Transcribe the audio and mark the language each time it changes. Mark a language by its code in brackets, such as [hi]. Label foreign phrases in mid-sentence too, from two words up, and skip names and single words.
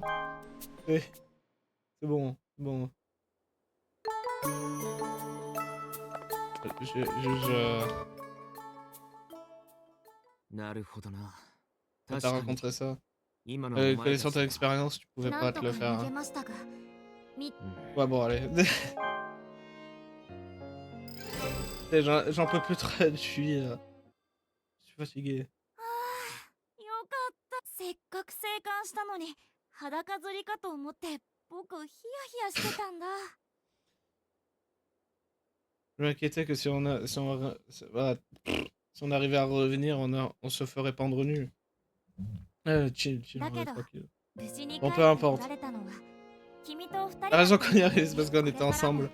[fr] C'est bon, c'est bon. T'as rencontré ça. Connaissant ton expérience, tu pouvais pas te le faire. Hein. Ouais, bon, allez. J'en peux plus trop, je suis fatigué. [ja] よかった。せっかく生還したのに裸釣りかと思って僕ヒヤヒヤしてたんだ。 [fr] Je m'inquiétais que si on arrivait à revenir, on se ferait pendre nu. Chill, on est tranquille. Bon, peu importe. T'as raison qu'on y arrive, c'est parce qu'on était ensemble.